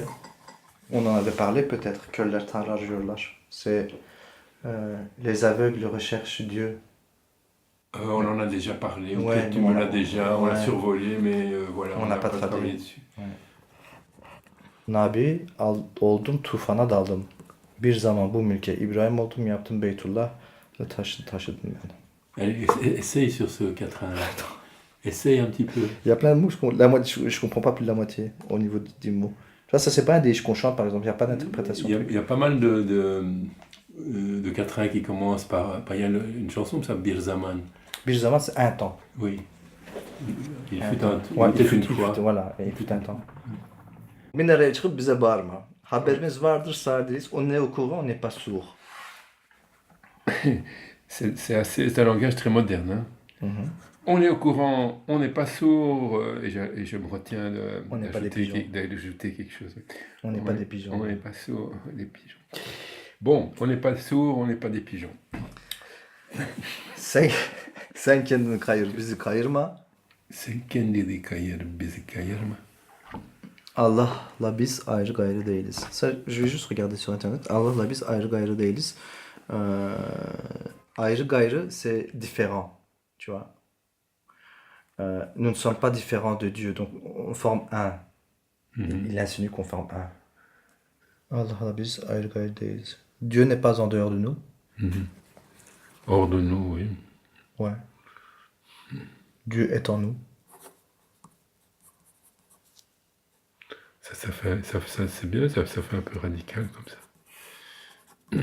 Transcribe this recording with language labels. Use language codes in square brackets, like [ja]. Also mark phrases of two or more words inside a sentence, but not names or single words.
[fr] On en avait parlé peut-être, [tr] Köller Tanrı arıyorlar. [fr] C'est les aveugles recherchent Dieu. On en a déjà parlé, Ouais, tu me l'as déjà, on l'a survolé, mais voilà, On n'a pas traduit. travaillé dessus. [tr] Nabi oldum tufana daldım. Bir zaman bu mülke İbrahim oldum yaptım Beytullah ve taşıdım yani. [fr] Allez, essaye sur ce quatrain-là. Essaye un petit peu. Il y a plein de mots, je comprends pas plus de la moitié au niveau des mots. Tu vois, ça c'est pas un déj qu'on chante par exemple, il n'y a pas d'interprétation. Il y a pas mal de quatrains qui commencent par il y a une chanson qui s'appelle Bir Zaman. [tr] Bir zaman [fr] c'est un temps. Oui. Il Un fut temps. un, Ouais, il fut une fois. Voilà, il fut un temps. [tr] Minareye çıkıp bize bağırma. Haberimiz vardır sağdayız. [fr] On est au courant, on n'est pas sourd. C'est un langage très moderne. Hein. On est au courant, on n'est pas sourd, et je me retiens On n'est pas des pigeons. d'ajouter quelque chose. On n'est pas des pigeons. On n'est pas sourd, des pigeons. Bon, on n'est pas sourd, on n'est pas des pigeons. [tr] Sen kendini kayır, bizi kayırma. Sen kendini kayır, bizi kayırma. Allah'la biz ayrı gayrı değiliz. [fr] Je vais juste regarder sur internet. [tr] Allah'la biz ayrı gayrı değiliz. Ayrı gayrı, [fr] c'est différent. Tu vois. Nous ne sommes pas différents de Dieu, donc on forme un. Il insinue qu'on forme un. [tr] Allah'la biz ayrı gayrı değiliz. [fr] Dieu n'est pas en dehors de nous. Hors de nous, oui. Ouais. Dieu est en nous. Ça c'est bien, ça fait un peu radical comme ça.